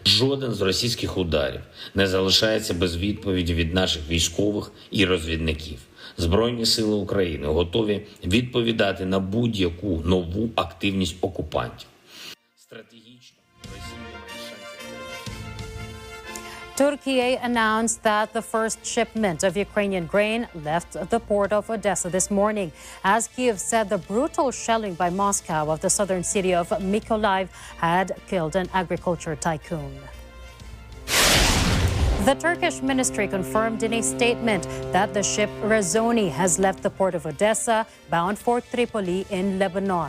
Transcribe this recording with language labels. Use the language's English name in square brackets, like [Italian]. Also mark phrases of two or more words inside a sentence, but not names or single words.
[Ukrainian] Жоден з російських ударів не залишається без відповіді від наших військових і розвідників. Збройні сили України готові відповідати на будь-яку нову активність окупантів. Стратегічно Росія має шанси. [English] Turkey announced that the first shipment of Ukrainian grain left the port of Odessa this morning, as Kyiv said the brutal shelling by Moscow of the southern city of Mykolaiv had killed an agriculture tycoon. The Turkish ministry confirmed in a statement that the ship Rezoni has left the port of Odessa, bound for Tripoli in Lebanon.